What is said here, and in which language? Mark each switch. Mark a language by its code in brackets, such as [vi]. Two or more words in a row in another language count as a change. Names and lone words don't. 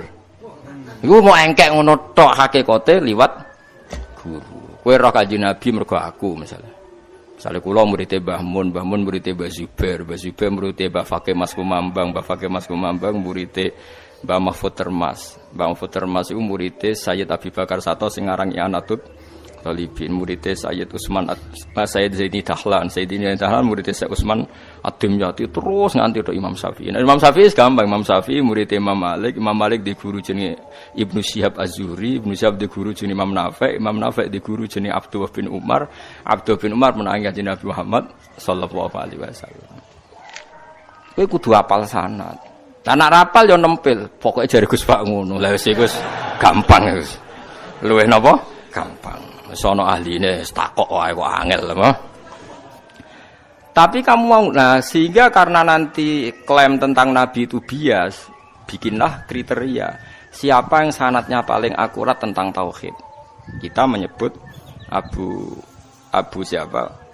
[jv] Iku mau engkek ngono tok hakikate liwat guru. Kowe roh Kanjeng Nabi mergo aku misalnya. Misale kula murid Mbah Mun murid Mbah Zubair murid Mbah Fakih Mas Kumambang, Mbah Fakih Mas Kumambang murid Mbah Mahfud Termas. Mbah Mahfud Termas iku murid Sayyid Abi Bakar Sato sing aran I'anatul Talibin, murid Sayyid Utsman Sayyid Zaini Dahlan, Sayyidina Dahlan murid Sayyid Utsman Ad-Dimyati terus nganti tok Imam Syafi'i. Nah, Imam Syafi'i gampang, Imam Syafi'i murid Imam Malik di guru jenenge Ibnu Syihab Az-Zuhri, Ibnu Syihab di guru jenenge Imam Nafi' di guru jenenge Abdullah bin Umar menangi Kanjeng Nabi Muhammad [ar] sallallahu alaihi wasallam. [jv] Kowe kudu hafal sanad. Lah nek rapal yo nempel, pokoke jare Gus Pak ngono. Lah wis iku gampang wis. Luwih napa? Gampang. Wis ana ahline takok wae kok angel apa. [id] Tapi kamu mau, nah sehingga karena nanti klaim tentang Nabi itu bias, bikinlah kriteria siapa yang sanadnya paling akurat tentang tauhid. Kita menyebut Abu siapa?